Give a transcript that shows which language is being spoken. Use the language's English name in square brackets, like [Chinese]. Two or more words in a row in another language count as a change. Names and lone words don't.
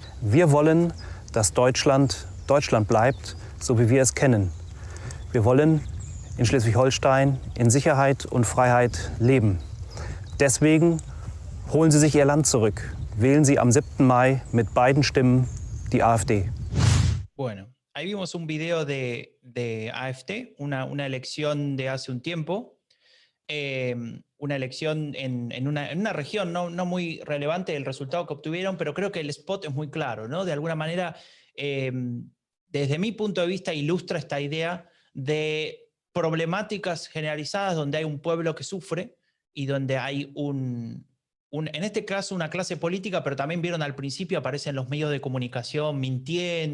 [German] Wir wollen, dass Deutschland Deutschland bleibt, so wie wir es kennen. Wir wollen in Schleswig-Holstein in Sicherheit und Freiheit leben. Deswegen holen Sie sich Ihr Land zurück. Wählen Sie am 7. Mai mit beiden Stimmen die AfD. [Spanish] Bueno, ahí vimos un video de AfD, una elección de hace un tiempo. Una elección en una región no muy relevante del resultado que obtuvieron, pero creo que el spot es muy claro, ¿no? De alguna manera, desde mi punto de vista, ilustra esta idea de problemáticas generalizadas donde hay un pueblo que sufre y donde hay en este caso una clase política, pero también vieron al principio aparecen los medios de comunicación mintiendo, etc.